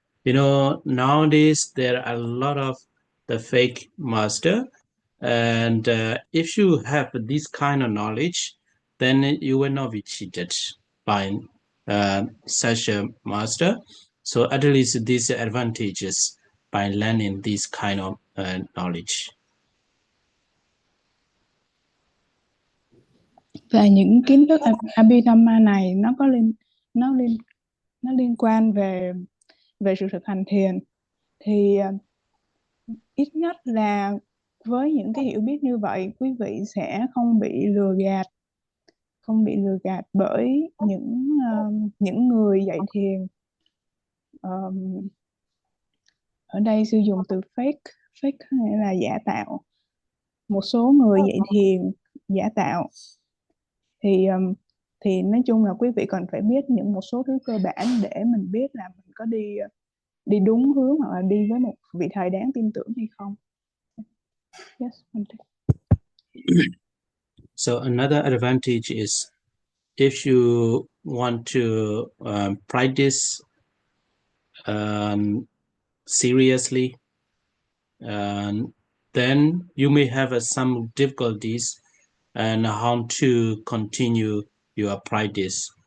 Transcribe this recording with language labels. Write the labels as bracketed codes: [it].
[en] You know, nowadays there are a lot of the fake master, and if you have this kind of knowledge, then you will not be cheated by such a master. So at least these advantages by learning this kind of knowledge. [vi] Và những kiến thức Abhidhamma này nó liên quan về sự thực hành thiền, thì ít nhất là với những cái hiểu biết như vậy, quý vị sẽ không bị lừa gạt bởi những người dạy thiền. Ở đây sử dụng từ fake nghĩa là giả tạo. Một số người dạy thiền giả tạo thì nói chung là quý vị cần phải biết một số thứ cơ bản để mình biết là mình có đi đúng hướng hoặc là đi với một vị thầy đáng tin tưởng hay không. [en] Yes. So another advantage is if you want to practice seriously, then you may have some difficulties and how to continue your practice.